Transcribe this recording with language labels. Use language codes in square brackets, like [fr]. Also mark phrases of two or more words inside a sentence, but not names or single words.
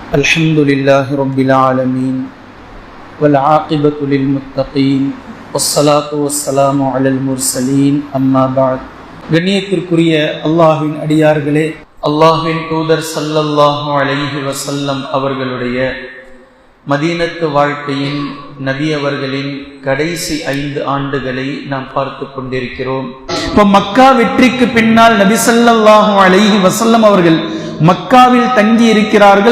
[ar] الحمد لله رب العالمين والعاقبة للمتقين والصلاة والسلام على المرسلين أما بعد. [ta] கண்ணியத்திற்குரிய அல்லாஹ்வின் அடியார்களே, அல்லாஹ்வின் தூதர் ஸல்லல்லாஹு அலைஹி வஸல்லம் அவர்களுடைய மதீனத்து வாழ்க்கையின் நபி அவர்களின் கடைசி 5 ஆண்டுகளை நாம் பார்த்து கொண்டிருக்கிறோம். இப்போ மக்கா வெற்றிக்கு பின்னால் நபி ஸல்லல்லாஹு அலைஹி வஸல்லம் அவர்கள் மக்காவில் தங்கி இருக்கிறார்கள்.